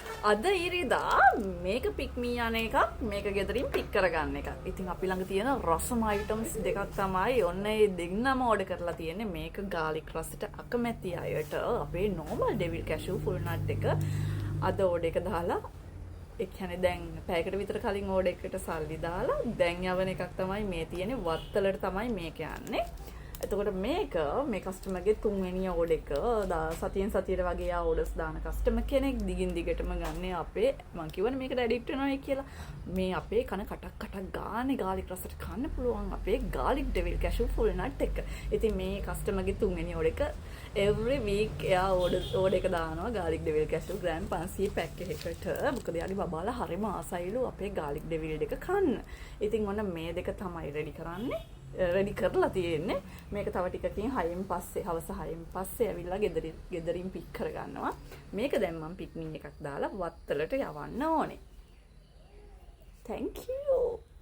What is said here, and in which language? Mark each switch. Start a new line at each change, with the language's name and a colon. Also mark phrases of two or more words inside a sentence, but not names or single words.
Sinhala: අද ඉරිදා මේක
English: pick me
Sinhala: යන එකක් මේක ගෙදරින් පික් කරගන්න එකක්. ඉතින් අපි ළඟ තියෙන රසම අයිටම්ස් දෙකක් තමයි ඔන්න ඒ දෙන්නම ඕඩර් කරලා තියෙන්නේ. මේක garlic රසට අකමැති අයට අපේ
English: normal devil cashew full nut
Sinhala: එක අද ඕඩර් එක දාලා ඒ කියන්නේ දැන් පැයකට විතර කලින් ඕඩර් එකට සල්ලි දාලා දැන් යවන එකක් තමයි මේ තියෙන්නේ. වත්තලට තමයි මේක යන්නේ. එතකොට මේක මේ කස්ටමර්ගේ තුන්වෙනි ඕඩර් එක සතියෙන් සතියට වගේ ආ ඕඩර්ස් දාන කස්ටමර් කෙනෙක් දිගින් දිගටම ගන්න අපේ මම කියවනේ මේකට ඇඩික්ට් වෙනවායි කියලා. මේ අපේ කන කටක් ගානේ garlic රසට කන්න පුළුවන් අපේ
English: garlic devil cashew full nut
Sinhala: එක. ඉතින් මේ කස්ටමර්ගේ තුන්වෙනි ඕඩර් එක
English: every week
Sinhala: එයා ඕඩර් එක දානවා
English: garlic devil cashew
Sinhala: gram 500 පැක් එකකට. මොකද යාගේ බබාලා හරිම ආසයිලු අපේ
English: garlic devil
Sinhala: එක කන්න. ඉතින් ඔන්න මේ දෙක තමයි රෙඩි කරන්නේ. රෙඩි කරලා තියෙන්නේ. මේක තව ටිකකින් 6න් පස්සේ හවස 6න් පස්සේ ඇවිල්ලා ගෙදරින් පික් කරගන්නවා. මේක දැන් මම පික්නික් එකක් දාලා වත්තලට යවන්න ඕනේ.
English: Thank you.